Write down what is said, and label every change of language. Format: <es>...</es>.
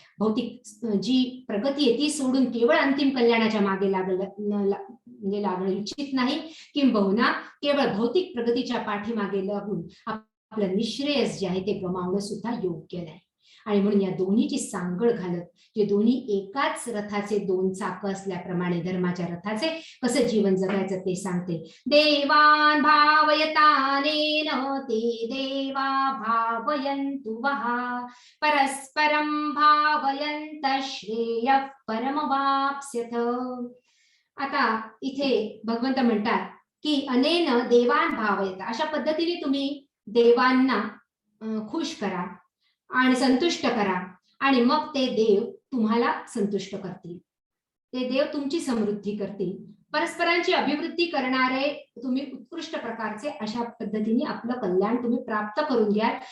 <mr>भौतिक जी प्रगती आहे ती सोडून केवळ अंतिम कल्याणाच्या मागे म्हणजे लागणं इच्छित नाही, किंबहुना केवळ भौतिक प्रगतीच्या पाठीमागे लागून आपलं निःश्रेयस जे आहे ते गमावणं सुद्धा योग्य नाही. आणि म्हणून या दोन्हीची सांगड घालत जे दोन्ही एकाच रथाचे दोन चाकं असल्याप्रमाणे धर्माच्या रथाचे कसं जीवन जगायचं ते सांगते.</mr> <sa>देवान भावयतानेन ते देवा भावयन्तु वः परस्परं भावयन्त श्रेयः परमवाप्स्यथ.</sa> <mr>आता इथे भगवंत म्हणतात की</mr> <sa>अनेन देवान भावयत,</sa> <mr>अशा पद्धतीने तुम्ही देवांना खुश करा आणि संतुष्ट करा आणि मग ते देव तुम्हाला संतुष्ट करतील. ते देव तुमची समृद्धी करतील. परस्परांची अभिवृद्धी करणारे तुम्ही उत्कृष्ट प्रकारचे अशा पद्धतीने आपलं कल्याण तुम्ही प्राप्त करून घ्याल.</mr>